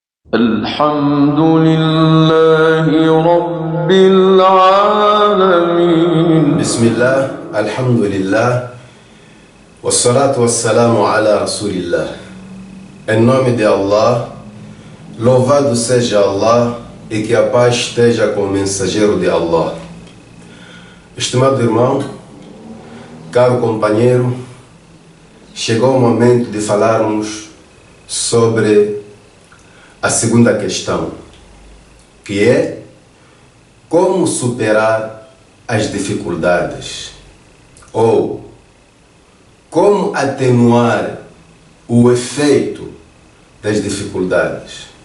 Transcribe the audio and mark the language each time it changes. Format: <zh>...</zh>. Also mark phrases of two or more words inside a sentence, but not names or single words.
<ar>الحمد لله رب العالمين. بسم الله الحمد لله والصلاة والسلام على رسول الله.</ar> <pt>Em nome de Allah, louvado seja Allah e que a paz esteja com o mensageiro de Allah. Estimado irmão, caro companheiro, chegou o momento de falarmos sobre a segunda questão, que é como superar as dificuldades ou como atenuar o efeito das dificuldades.</pt>